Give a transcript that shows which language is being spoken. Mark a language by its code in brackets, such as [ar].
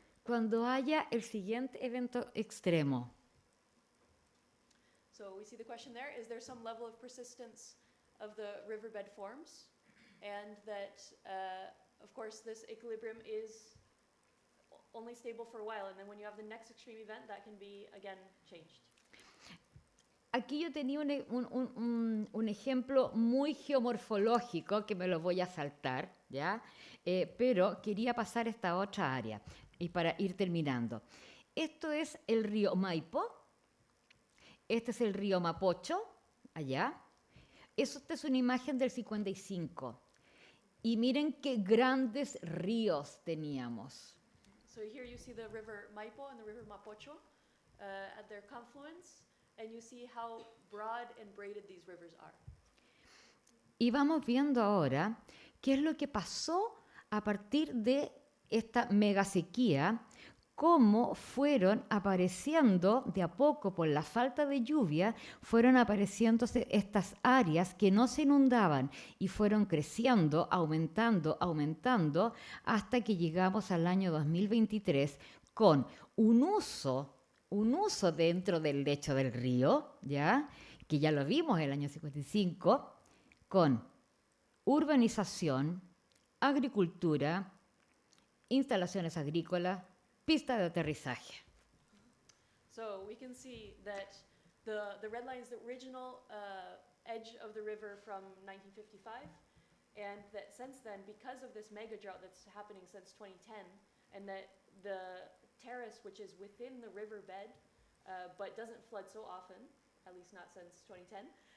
[es] Cuando haya el siguiente evento extremo. [en] So we see the question there, is there some level of persistence of the riverbed forms? And that, of course, this equilibrium is only stable for a while, and then when you have the next extreme event, that can be, again, changed. [es] Aquí yo tenía un ejemplo muy geomorfológico que me lo voy a saltar, ¿ya? Pero quería pasar a esta otra área y para ir terminando. Esto es el río Maipo, este es el río Mapocho, allá. Esta es una imagen del 55. Y miren qué grandes ríos teníamos. [en] So here you see the river Maipo and the river Mapocho at their confluence. And you see how broad and braided these rivers are. [es] Y vamos viendo ahora qué es lo que pasó a partir de esta mega sequía, cómo fueron apareciendo de a poco por la falta de lluvia, fueron apareciendo estas áreas que no se inundaban y fueron creciendo, aumentando, aumentando, hasta que llegamos al año 2023 con un uso dentro del lecho del río, ¿ya? Que ya lo vimos en el año 55, con urbanización, agricultura, instalaciones agrícolas, pista de aterrizaje. [en] So we can see that the red line is the original edge of the river from 1955, and that since then, because of this mega drought that's happening since 2010, and that the terrace, which is within the riverbed, but doesn't flood so often, at least not since 2010,